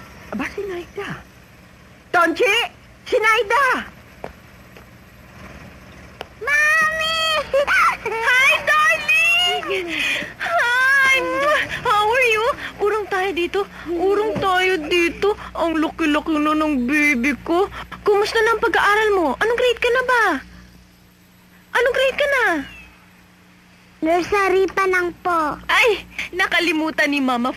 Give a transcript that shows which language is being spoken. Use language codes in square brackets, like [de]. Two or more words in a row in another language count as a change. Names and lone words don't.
[tl] Aba, si Naida. Tonchi! Si Naida! Mami! [en] Hi, darling! Hi! How are you? [tl] Urong tayo dito. Ang laki-laki na ng baby ko. Kumusta na ang pag-aaral mo? Anong grade ka na ba? Nursery pa lang po. Ay, nakalimutan ni Mama.